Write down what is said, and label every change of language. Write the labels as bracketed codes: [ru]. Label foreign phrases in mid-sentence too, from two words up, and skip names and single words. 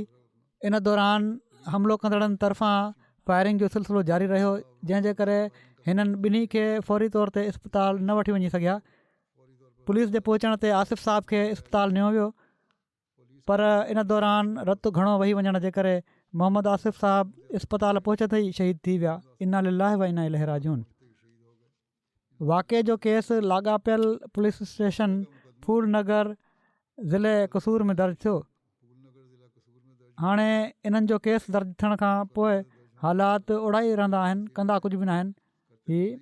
[sd] इन दौरान हमिलो कंदड़नि तरफ़ां फायरिंग जो सिलसिलो जारी रहियो, जंहिंजे करे हिननि ॿिन्ही खे फौरी तौर ते इस्पताल न वठी वञी सघिया। पुलिस जे पहुचण ते आसिफ़ साहब खे इस्पताल नियो वियो, पर इन दौरान रतु घणो वही वञण जे करे मोहम्मद आसिफ़ साहब इस्पताल पहुचंदे ई शहीद थी विया। [ar] إنا لله وإنا إليه راجعون. [sd] वाक़े जो केस लाॻापियल पुलिस स्टेशन फूल नगर ज़िले कसूर में दर्ज थियो। हाणे इन्हनि जो केस दर्ज थियण खां पोइ हालात ओड़ा ई रहंदा आहिनि, कंदा कुझु बि न आहिनि।